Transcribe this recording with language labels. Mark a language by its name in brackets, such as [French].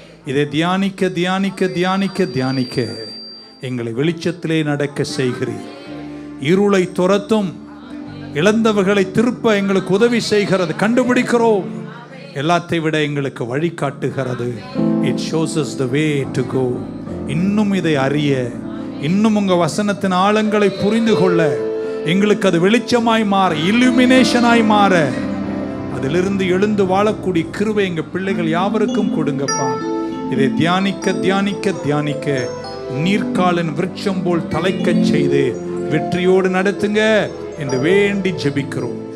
[Tamil] இதை தியானிக்க தியானிக்க தியானிக்க தியானிக்க எங்களை வெளிச்சத்திலே நடக்க செய்கிறீர். இருளை துரத்தும், இழந்தவர்களை திருப்ப எங்களுக்கு உதவி செய்கிறது. கண்டுபிடிக்கிறோம், எல்லாத்தை விட எங்களுக்கு வழிகாட்டுகிறது. [English] It shows us the way to go. [Tamil] இன்னும் இதை அறிய, இன்னும் உங்க வசனத்தின் ஆழங்களை புரிந்து கொள்ள எங்களுக்கு அது வெளிச்சமாய் மாற, இல்லுமினேஷனாய் மாற, அதிலிருந்து எழுந்து வாழக்கூடிய கிருபை எங்க பிள்ளைகள் யாவருக்கும் கொடுங்கப்பா. இதை தியானிக்க தியானிக்க தியானிக்க நீர்க்காலின் விருட்சம் போல் தலைக்கச் செய்து வெற்றியோடு நடத்துங்க என்று வேண்டி ஜெபிக்கிறோம்.